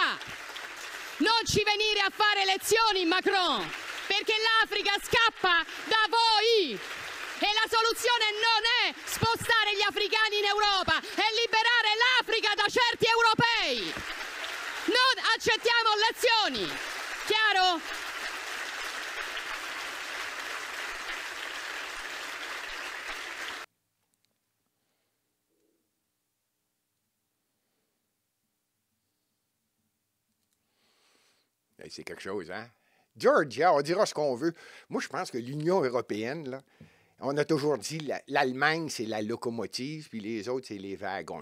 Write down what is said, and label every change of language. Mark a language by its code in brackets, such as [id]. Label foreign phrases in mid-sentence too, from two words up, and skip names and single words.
[it] Non ci venire a fare lezioni, Macron, perché l'Africa scappa da voi. E la soluzione non è spostare gli africani in Europa, è liberare l'Africa da certi europei. Non accettiamo lezioni. Chiaro? [fr] C'est quelque chose, hein? Georgia, on dira ce qu'on veut. Moi, je pense que l'Union européenne, là, on a toujours dit l'Allemagne, c'est la locomotive, puis les autres, c'est les wagons.